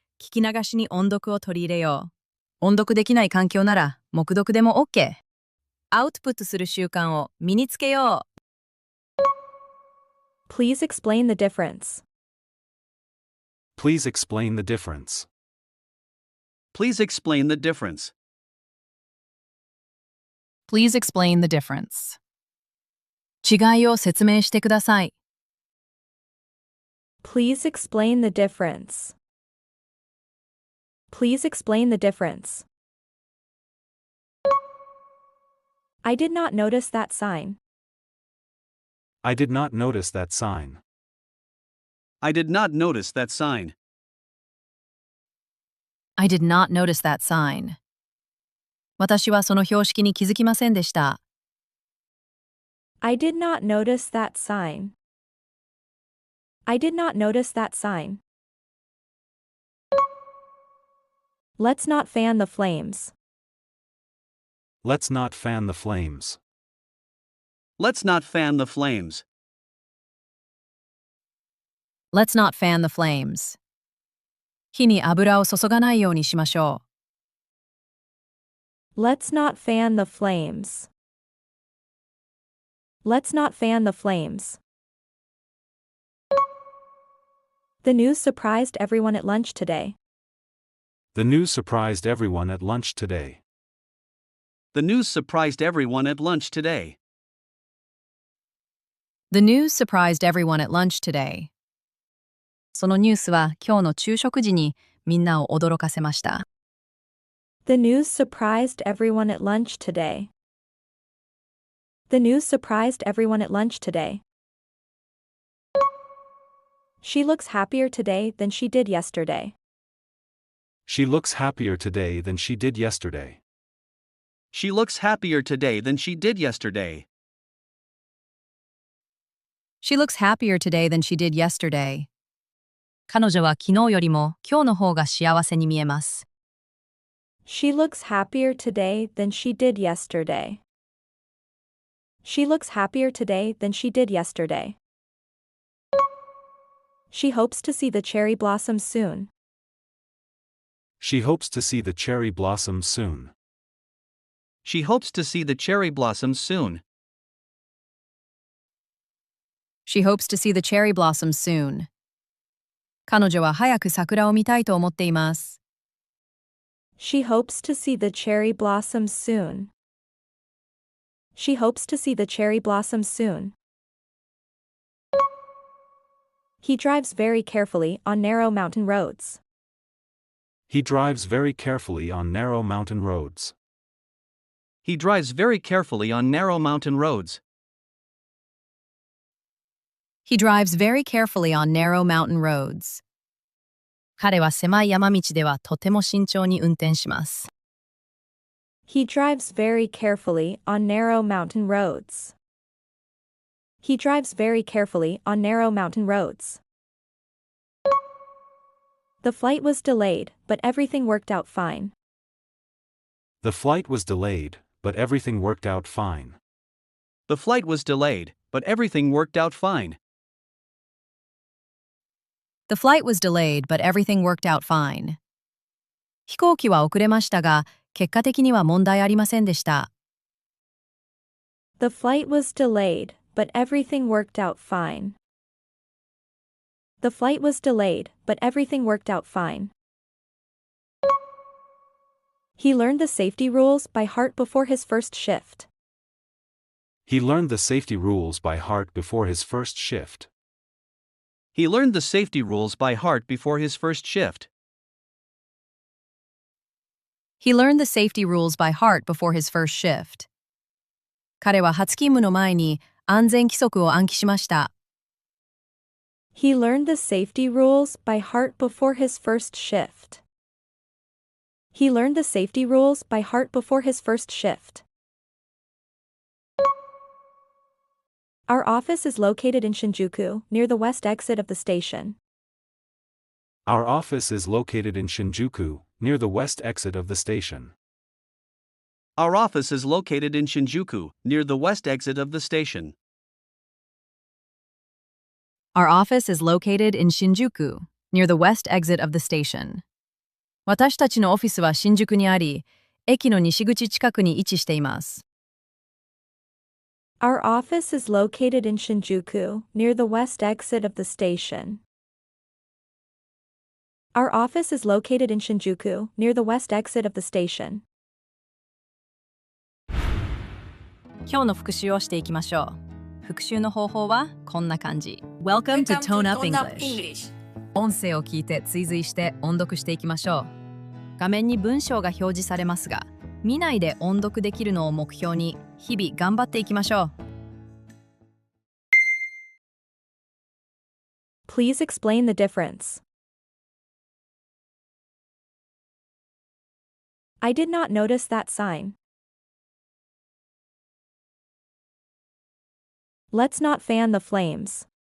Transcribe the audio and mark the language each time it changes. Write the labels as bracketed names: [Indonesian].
[Japanese] 聞き流しに音読を取り入れよう。音読できない環境なら、黙読でも OK。アウトプットする習慣を身につけよう。 [English] Please explain the difference. Please explain the difference. Please explain the difference. Please explain the difference. [Japanese] 違いを説明してください。 [English] Please explain the difference. Please explain the difference. I did not notice that sign. I did not notice that sign. I did not notice that sign. I did not notice that sign. [Japanese] 私はその標識に気づきませんでした。 [English] I did not notice that sign. I did not notice that sign. Let's not fan the flames. Let's not fan the flames. Let's not fan the flames. Let's not fan the flames. [Japanese] 火に油を注がないようにしましょう。 [English] Let's not fan the flames. Let's not fan the flames. The news surprised everyone at lunch today. The news surprised everyone at lunch today. The news surprised everyone at lunch today. The news surprised everyone at lunch today. [Japanese] そのニュースは今日の昼食時にみんなを驚かせました。 [English] The news surprised everyone at lunch today. The news surprised everyone at lunch today. She looks happier today than she did yesterday. She looks happier today than she did yesterday. She looks happier today than she did yesterday. She looks happier today than she did yesterday. [Japanese] 彼女は昨日よりも今日の方が幸せに見えます。 [English] She looks happier today than she did yesterday. She looks happier today than she did yesterday. She hopes to see the cherry blossom soon. She hopes to see the cherry blossom soon. She hopes to see the cherry blossom soon. She hopes to see the cherry blossom soon. [Japanese] 彼女は早く桜を見たいと思っています。 [English] She hopes to see the cherry blossom soon. She hopes to see the cherry blossom soon. He drives very carefully on narrow mountain roads. He drives very carefully on narrow mountain roads. He drives very carefully on narrow mountain roads. He drives very carefully on narrow mountain roads. [Japanese] 彼は狭い山道ではとても慎重に運転します。 [English] He drives very carefully on narrow mountain roads. He drives very carefully on narrow mountain roads. The flight was delayed, but everything worked out fine. The flight was delayed, but everything worked out fine. The flight was delayed, but everything worked out fine. The flight was delayed, but everything worked out fine. [Japanese] 飛行機は遅れましたが、結果的には問題ありませんでした。 [English] The flight was delayed, but everything worked out fine. The flight was delayed, but everything worked out fine. He learned the safety rules by heart before his first shift. He learned the safety rules by heart before his first shift. He learned the safety rules by heart before his first shift. He learned the safety rules by heart before his first shift. [Japanese] 彼は初勤務の前に安全規則を暗記しました。 [English] He learned the safety rules by heart before his first shift. He learned the safety rules by heart before his first shift. Our office is located in Shinjuku, near the west exit of the station. Our office is located in Shinjuku, near the west exit of the station. Our office is located in Shinjuku, near the west exit of the station. Our office is located in Shinjuku, near the west exit of the station. [Japanese] 私たちのオフィスは新宿にあり、駅の西口近くに位置しています。 [English] Our office is located in Shinjuku, near the west exit of the station. Our office is located in Shinjuku, near the west exit of the station. [Japanese] 今日の復習をしていきましょう。復習の方法はこんな感じ。 [English] Welcome to Tone Up English。 [Japanese] 音声を聞いて追随して音読していきましょう。画面に文章が表示されますが、見ないで音読できるのを目標に日々頑張っていきましょう。 [English] Please explain the difference. I did not notice that sign. Let's not fan the flames.